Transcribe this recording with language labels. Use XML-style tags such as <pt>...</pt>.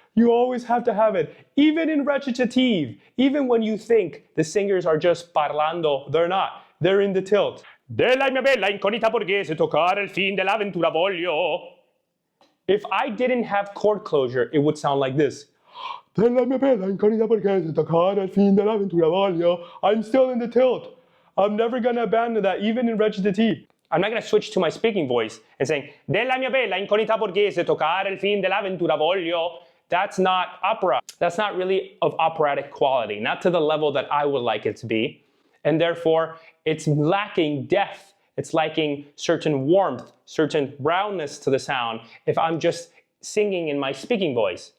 <en>You always have to have it. Even in recitative, even when you think the singers are just parlando, they're not. They're in the tilt.</en> <it>Della mia bella incognita borghese toccare il fin dell'avventura voglio.</it> <en>If I didn't have chord closure, it would sound like this.</en> <it>Della mia bella incognita borghese toccare il fin dell'avventura voglio.</it> <en>I'm still in the tilt. I'm never going to abandon that, even in recitative. I'm not going to switch to my speaking voice and saying,</en> <it>Della mia bella incognita borghese toccare il fin dell'avventura voglio.</it> <en>That's not opera. That's not really of operatic quality, not to the level that I would like it to be. And therefore, it's lacking depth. It's lacking certain warmth, certain roundness to the sound if I'm just singing in my speaking voice.</en>